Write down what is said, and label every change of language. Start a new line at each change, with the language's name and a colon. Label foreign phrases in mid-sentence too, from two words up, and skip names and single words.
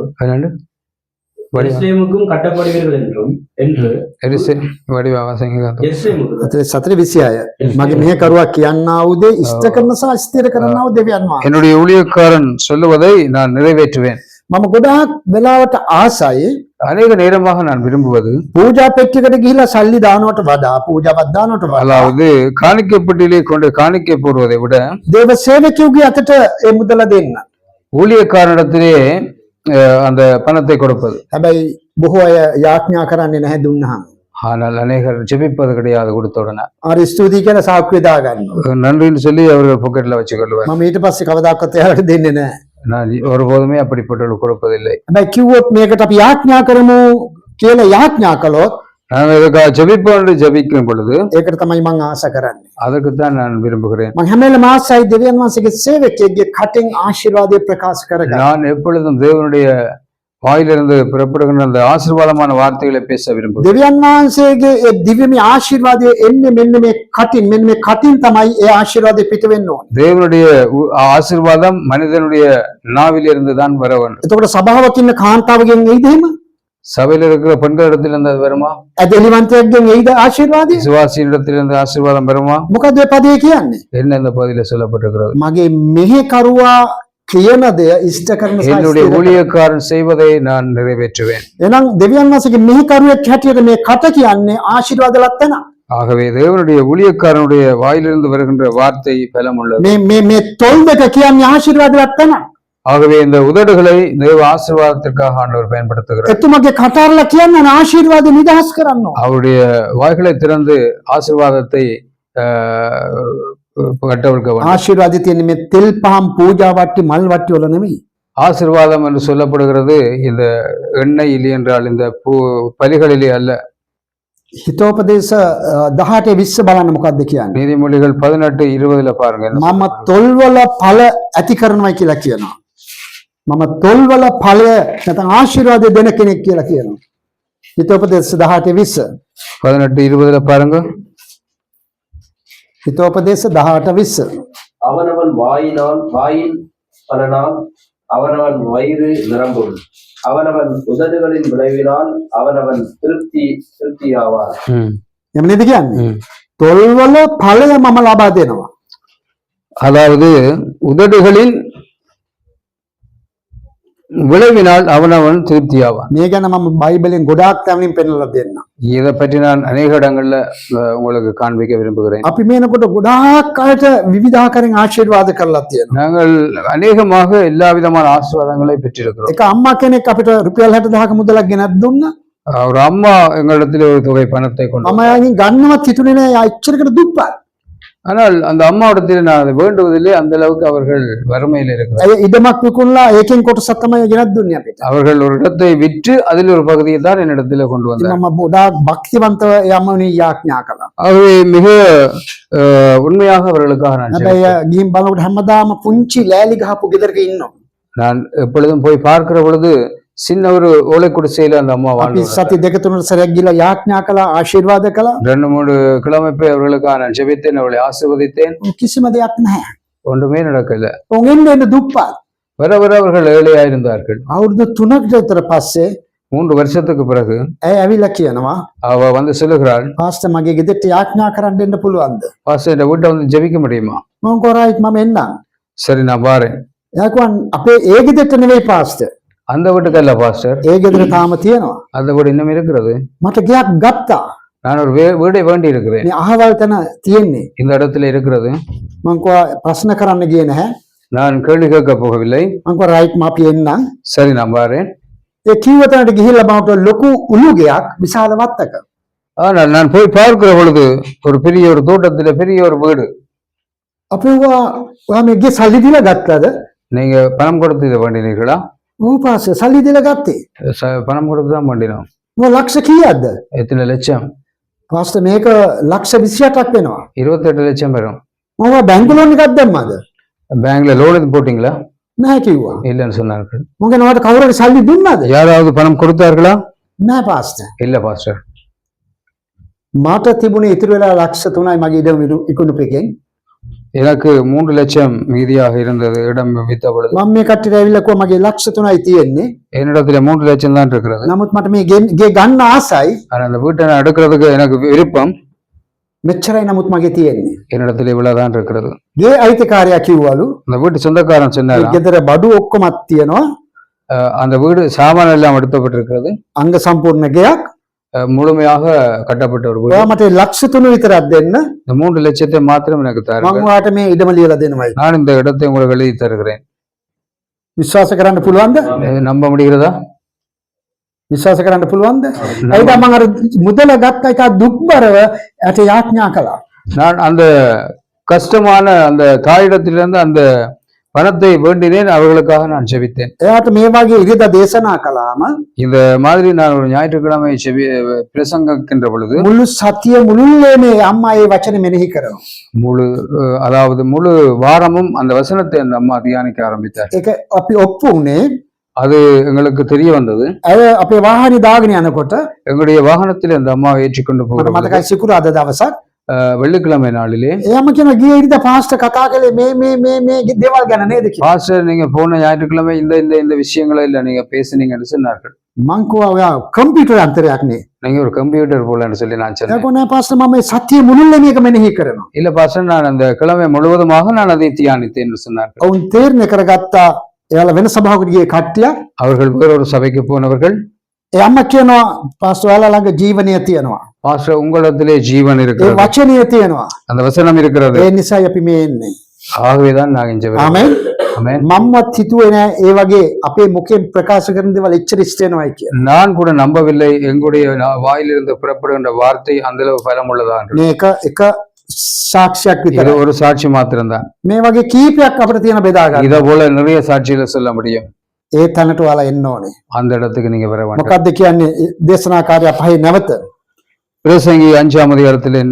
Tamil: பன்னெண்டு எருசலேமுக்கும் கட்டப்படுவீர்கள் என்றும் என்று
Sinhala: අතේ 4:26 මගේ මෙහෙකරුවා කියන්නා වූ දේ ඉෂ්ට කරන සහ ස්ථිර කරන්නා වූ දෙවියන් වහන්සේ.
Tamil: என்னுடைய ஊழியக்காரன் சொல்லுவதை நான் நிறைவேற்றுவேன்.
Sinhala: මම ගොඩාක් වෙලාවට ආසයි
Tamil: அநேக நேரமாக நான் விரும்புவது
Sinhala: පූජා පෙට්ටියකට ගිහිලා සල්ලි දානවට වඩා පූජාවක් දානවට වඩා
Tamil: அதாவது காணிக்கைப்பட்டியிலே கொண்டு காணிக்கை போடுவதை விட
Sinhala: දේව සේවකයෝගේ අතට ඒ මුදල දෙන්න.
Tamil: ஊழியக்காரனிடத்திலே அந்த பணத்தை கொடுப்பது.
Sinhala: හැබැයි බොහෝ අය යාඥා කරන්නේ නැහැ දුන්නාම.
Tamil: ஆனால் அநேகர் ஜெபிப்பது கிடையாது கொடுத்த உடனே.
Sinhala: ආර ස්තුතියි කියලා සාක්කුවේ දා ගන්නවා.
Tamil: நன்றின்னு சொல்லி அவர்கள் பாக்கெட்ல வச்சு கொள்வார்.
Sinhala: මම ඊට පස්සේ කවදාකවත් එයාලට දෙන්නේ නැහැ.
Tamil: நான் ஒருபோதுமே அப்படிப்பட்டவர்கள் கொடுப்பதில்லை.
Sinhala: හැබැයි කිව්වොත් මේකට අපි යාඥා කරමු කියලා යාඥා කළොත්
Tamil: நாங்கள் இதுக்காக ஜெபிப்போம் என்று ஜெபிக்கும் பொழுது
Sinhala: ඒකට තමයි මම ආශා කරන්නේ.
Tamil: அதுக்குத்தான் நான் விரும்புகிறேன்.
Sinhala: මම හැම වෙලේම ආසයි දෙවියන් වහන්සේගේ සේවකයෙක්ගේ කටින් ආශිර්වාදය ප්‍රකාශ කරගන්න.
Tamil: நான் எப்பொழுதும் தேவனுடைய வாயிலிருந்து புறப்படுகின்ற அந்த ஆசீர்வாதமான வார்த்தைகளை பேச விரும்புகிறேன்.
Sinhala: දෙවියන් වහන්සේගේ ඒ දිව්‍යමය ආශිර්වාදය එන්නේ මෙන්න මේ කටින්. මෙන්න මේ කටින් තමයි ඒ ආශිර්වාදය පිට වෙන්න ඕනේ.
Tamil: தேவனுடைய ஆசீர்வாதம் மனிதனுடைய நாவிலிருந்து தான் வர வேண்டும்.
Sinhala: එතකොට සභාවක ඉන්න කාන්තාවගෙන් එයිද එහෙම?
Tamil: சபையில் இருக்கிற பெண்களிடத்திலிருந்து அது வருமா?
Sinhala: ඇදලිවන්තයෙක්ගෙන් එයිද ආශිර්වාදය?
Tamil: விசுவாசியிடத்திலிருந்து ஆசீர்வாதம் வருமா?
Sinhala: මොකද මේ පදේ කියන්නේ?
Tamil: என்ன இந்த பகுதியில சொல்லப்பட்டிருக்கிறது?
Sinhala: මගේ මෙහෙකරුවා කියන දේ ඉෂ්ට කරන
Tamil: என்னுடைய ஊழியக்காரன் செய்வதை நான் நிறைவேற்றுவேன்.
Sinhala: එහෙනම් දෙවියන් වහන්සේගේ මෙහෙකරුවෙක් හැටියට මේ කට කියන්නේ ආශිර්වාද ලත්තන.
Tamil: ஆகவே தேவனுடைய ஊழியக்காரனுடைய வாயிலிருந்து வருகின்ற வார்த்தை பலம் உள்ளது.
Sinhala: මේ මේ මේ තොල් දෙක කියන්නේ ආශිර්වාද ලත්තන.
Tamil: ஆகவே இந்த உதடுகளை தேவ ஆசீர்வாதத்திற்காக ஆண்டவர் பயன்படுத்துகிறார்.
Sinhala: එතුමගේ කටාරලා කියන්නේ ආශිර්වාද නිදහස් කරන්න.
Tamil: அவருடைய வாய்களை திறந்து ஆசீர்வாதத்தை கட்டவிழ்க்க வேண்டும்.
Sinhala: ආශිර්වාදය තියෙන්නේ මේ තෙල් පහන් පූජා වට්ටි මල් වට්ටි වල නෙමෙයි.
Tamil: ஆசீர்வாதம் என்று சொல்லப்படுகிறது இந்த எண்ணெய் இல்லை என்றால் இந்த பலிகளிலே அல்ல.
Sinhala: හිතෝපදේශ 18:20 බලන්න මොකක්ද කියන්නේ.
Tamil: நீதிமொழிகள் 18:20 பாருங்க.
Sinhala: මම තොල් වල ඵල ඇති කරනවා කියලා කියනවා. මම තොල් වල ඵලය නැත්නම් ආශිර්වාදය දෙන කෙනෙක් කියලා කියනවා. හිතෝපදේශ 18:20
Tamil: 18:20 பாருங்க.
Sinhala: හිතෝපදේශ 18:20.
Tamil: அவனவன் வாயின் பலனால் அவனவன் வயிறு நிரம்பும், அவனவன் உதடுகளின் விளைவினால் அவனவன் திருப்தியாவார்.
Sinhala: එමනිද කියන්නේ? තොල්වල ඵලය මම ලබා දෙනවා.
Tamil: அதாவது உதடுகளின் விளைவினால் அவனவன் திருப்தியாவான்.
Sinhala: මේ ගැන මම බයිබලෙන් ගොඩාක් තැන්වලින් පෙන්නලා දෙන්නම්.
Tamil: இதை பற்றி நான் அநேக இடங்கள்ல உங்களுக்கு காண்பிக்க விரும்புகிறேன்.
Sinhala: අපි මේනකොට ගොඩාක් අයට විවිධාකාරයෙන් ආශිර්වාද කරලා තියෙනවා.
Tamil: நாங்கள் அநேகமாக எல்லா விதமான ஆசீர்வாதங்களை பெற்றிருக்கிறோம்.
Sinhala: එක අම්මා කෙනෙක් අපිට රුපියල් 60,000ක මුදලක් ගෙනත් දුන්නා.
Tamil: ஒரு அம்மா எங்களிடத்தில் ஒரு தொகை பணத்தை கொண்டு
Sinhala: මම යාගෙන් ගන්නවත් හිතුනේ නෑ යා එච්චරකට දුප්පත්.
Tamil: ஆனால் அந்த அம்மாவிடத்தில் நான் அதை வேண்டுவதில்லை, அந்த அளவுக்கு அவர்கள் வறுமையில் இருக்கிறார்.
Sinhala: අය ඉඩමක් විකුණලා ඒකෙන් කොටසක් තමයි ගෙනත් දුන්නේ අපිට.
Tamil: அவர்கள் ஒரு இடத்தை விற்று அதில் ஒரு பகுதியை தான் என்னிடத்துல கொண்டு
Sinhala: ඉතින්
Tamil: வந்தார்.
Sinhala: මම ගොඩාක් භක්තිවන්තව යම්මනි යාඥා කළා.
Tamil: ஆகவே மிக உண்மையாக அவர்களுக்காக நான்
Sinhala: හැබැයි
Tamil: ஜெபித்தேன்.
Sinhala: ගිහින් බලනකොට හැමදාම පුංචි ලෑලි ගහපු ගෙදරක ඉන්නවා.
Tamil: நான் எப்பொழுதும் போய் பார்க்கிற பொழுது சின்ன ஒரு ஓலை குடிசையில அந்த அம்மா
Sinhala: අපි
Tamil: வாழ்ந்து
Sinhala: සති දෙක තුනකට සැරයක් ගිහලා යාඥා කළා ආශිර්වාද කළා.
Tamil: 2-3 கிழமை போய் அவர்களுக்காக நான் ஜெபித்தேன், அவர்களை ஆசீர்வதித்தேன்.
Sinhala: කිසිම දෙයක් නැහැ.
Tamil: ஒன்றுமே நடக்கல.
Sinhala: උන් එන්න දුප්පත්.
Tamil: வர வர அவர்கள் ஏழையாயிருந்தார்கள்.
Sinhala: අවුරුදු 3කට විතර පස්සේ
Tamil: 3 வருஷத்துக்கு பிறகு
Sinhala: ඇය ඇවිල්ලා කියනවා
Tamil: அவ வந்து சொல்லுகிறாள்,
Sinhala: පාස්ටර් මගේ ගෙදරට යාඥා කරන්න එන්න පුළුවන්ද?
Tamil: பாஸ்டர் இந்த வீட்டை வந்து ஜெபிக்க முடியுமா?
Sinhala: මම කොරයිත් මම එන්නම්.
Tamil: சரி நான் பாறேன்.
Sinhala: එයා කිව්වා අපේ ඒ ගෙදරට නෙවෙයි පාස්ටර්.
Tamil: அந்த வீட்டுக்கு அல்ல பாஸ்டர்,
Sinhala: ඒ ගෙදර තාම තියෙනවා.
Tamil: அந்த வீடு இன்னும் இருக்கிறது.
Sinhala: මට ගයක් ගත්තා.
Tamil: நான் ஒரு வீடை வேண்டி இருக்கிறேன்,
Sinhala: මේ අහවල් තැන තියෙන්නේ.
Tamil: இந்த இடத்துல இருக்கிறது.
Sinhala: මම කිව්වා ප්‍රශ්න කරන්න ගියේ නැහැ.
Tamil: நான் கேள்வி கேட்க போகவில்லை.
Sinhala: මම කිව්වා රයිට් මම අපි එන්නම්.
Tamil: சரி நான் பாறேன்.
Sinhala: ඒ කිව්ව තැනට ගිහිල්ලා බලනකොට ලොකු උළු ගයක් විශාල වත්තක.
Tamil: ஆனால் நான் போய் பார்க்கிற பொழுது ஒரு பெரிய ஒரு தோட்டத்துல பெரிய ஒரு வீடு.
Sinhala: අපි කිව්වා ඔයා මේ ගේ සල්ලි දීලා ගත්තද?
Tamil: நீங்க பணம் கொடுத்து இதை வேண்டினீர்களா?
Sinhala: ඔව් පාස්ටර් සල්ලි දීලා ගත්තේ.
Tamil: பணம் கொடுத்து தான் வேண்டினோம்.
Sinhala: මොකද ලක්ෂ කීයක්ද?
Tamil: எத்தனை லட்சம்?
Sinhala: පාස්ටර් මේක ලක්ෂ 28ක් වෙනවා.
Tamil: 28 லட்சம் வரும்.
Sinhala: මම
English: bank loan
Sinhala: එකක් දැම්මද?
English: bank loan
Tamil: எதுவும் போட்டீங்களா?
Sinhala: නැහැ කිව්වා.
Tamil: இல்லைன்னு சொன்னார்கள்.
Sinhala: මොකද නවට කවුරුහරි සල්ලි දුන්නද?
Tamil: யாராவது பணம் கொடுத்தார்களா?
Sinhala: නැහැ පාස්ටර්.
Tamil: இல்ல பாஸ்டர்.
Sinhala: මට තිබුණේ ඉතුරු වෙලා ලක්ෂ 3යි මගේ ඉඩම ඉක්ුණුප එකෙන්.
Tamil: எனக்கு 3 லட்சம் மீதியாக இருந்தது இடம் வித்த பொழுது.
Sinhala: මම මේ කට්ටියට ඇවිල්ලා කිව්වා මගේ ලක්ෂ 3යි තියෙන්නේ.
Tamil: என்னிடத்துல 3 லட்சம் தான் இருக்கிறது.
Sinhala: නමුත් මට මේ ගේ ගන්න ආසයි.
Tamil: ஆனா அந்த வீட்டை நான் எடுக்கிறதுக்கு எனக்கு விருப்பம்.
Sinhala: මෙච්චරයි නමුත් මගේ තියෙන්නේ.
Tamil: என்னிடத்துல இவ்வளவுதான் இருக்கிறது.
Sinhala: ගේ අයිතිකාරයා කිව්වලු
Tamil: அந்த வீட்டு சொந்தக்காரன் சொன்னாரா,
Sinhala: ගෙදර බඩු ඔක්කොමත් තියෙනවා.
Tamil: அந்த வீடு சாமான் எல்லாம் எடுக்கப்பட்டிருக்கிறது.
Sinhala: අංග සම්පූර්ණ ගෙයක්.
Tamil: முழுமையாக கட்டப்பட்ட ஒரு வீடு.
Sinhala: ඔයා මට ලක්ෂ 3 විතරක් දෙන්න.
Tamil: இந்த 3 லட்சத்தை மாத்திரம் எனக்கு
Sinhala: මම
Tamil: தாருங்கள்.
Sinhala: ඔයාට මේ ඉඩම ලියලා දෙනවායි.
Tamil: நான் இந்த இடத்தை உங்களுக்கு எழுதி தருகிறேன்.
Sinhala: විශ්වාස කරන්න පුළුවන්ද?
Tamil: நம்ப முடிகிறதா?
Sinhala: විශ්වාස කරන්න පුළුවන්ද? ඇයිද මම අර මුදල ගත්ත එක දුක්බරව ඇට යාඥා කළා.
Tamil: நான் அந்த கஷ்டமான அந்த தாயிடத்திலிருந்து அந்த பணத்தை வேண்டினேன், அவர்களுக்காக நான் ஜெபித்தேன்.
Sinhala: එයාට මේ වගේ ඉරිදා දේශනා කළාම
Tamil: இந்த மாதிரி நான் ஒரு ஞாயிற்றுக்கிழமை பிரசங்கிக்கின்ற பொழுது
Sinhala: මුළු සතිය මුළුල්ලේම අම්මා ඒ වචනේ මෙනෙහි කරනවා.
Tamil: அதாவது முழு வாரமும் அந்த வசனத்தை அந்த அம்மா தியானிக்க ஆரம்பித்தார்.
Sinhala: ඒක අපි ඔප්පු උනේ
Tamil: அது எங்களுக்கு தெரிய வந்தது.
Sinhala: අය අපේ වාහනේ දාගෙන යනකොට
Tamil: எங்களுடைய வாகனத்தில் அந்த அம்மாவை ஏற்றிக்கொண்டு
Sinhala: මට
Tamil: போகிறது
Sinhala: මතකයි සිකුරාද දවසක්
Tamil: வெள்ளிக்கிழமை நாளிலே.
Sinhala: එයාම කියන ගියේ ඉරිදා පාස්ටර් කතා කළේ මේ දේවල් ගැන නේද කියලා.
Tamil: பாஸ்டர் நீங்க போன ஞாயிற்றுக்கிழமை இந்த இந்த இந்த விஷயங்களை இல்ல நீங்க பேசுனீங்கன்னு சொன்னார்கள்.
Sinhala: මං කිව්වා ඔයා කම්පියුටර් අන්තරයක් නේ.
Tamil: நீங்க ஒரு கம்ப்யூட்டர் போலன்னு சொல்லி நான் சொன்னேன்.
Sinhala: එයාකෝ නෑ පාස්ටර් මම මේ සතිය මුළුල්ලේ මේක මෙනෙහි කරනවා.
Tamil: இல்ல பாஸ்டர், நான் அந்த கிழமை முழுவதுமாக நான் அதை தியானித்தேன் என்று சொன்னார்கள்.
Sinhala: ඔවුන් තීරණය කරගත්තා එයාලා වෙන සභාවකට ගියේ කට්ටියක්.
Tamil: அவர்கள் வேறொரு சபைக்கு போனவர்கள்.
Sinhala: ඒ අම්මා කියනවා පාස්ටර් ඔයාලා ළඟ ජීවනය තියෙනවා.
Tamil: பாஸ்டர் உங்களிடத்திலே ஜீவன்
Sinhala: ඒ
Tamil: இருக்கிறது,
Sinhala: වචනය තියෙනවා.
Tamil: அந்த வசனம் இருக்கிறது.
Sinhala: ඒ නිසායි අපි මේ එන්නේ.
Tamil: ஆகவேதான் நாங்க இங்க வருகிறோம்.
Sinhala: ආමෙන්.
Tamil: ஆமென்.
Sinhala: මම්වත් හිතුවේ නෑ ඒ වගේ අපේ මුඛයෙන් ප්‍රකාශ කරන දේවල් එච්චර ඉෂ්ට වෙනවයි කියලා.
Tamil: நான் கூட நம்பவில்லை எங்களுடைய வாயிலிருந்து புறப்படுகின்ற வார்த்தை அந்த அளவு பலம் உள்ளதா என்று.
Sinhala: මේ එක සාක්ෂියක්
Tamil: இது
Sinhala: විතරයි.
Tamil: ஒரு சாட்சி மாத்திரம்தான்.
Sinhala: මේ වගේ කීපයක් අපිට තියෙන බෙදා ගන්න.
Tamil: இதை போல நிறைய சாட்சிகளை சொல்ல முடியும்.
Sinhala: ඒ තැනට ඔයාලා එන්න ඕනේ.
Tamil: அந்த இடத்துக்கு நீங்க வர வேண்டும்.
Sinhala: මොකද්ද කියන්නේ දේශනාකාරයා පහේ නැවත
Tamil: பிரசங்கி 5ஆம் அதிகாரத்தில் என்ன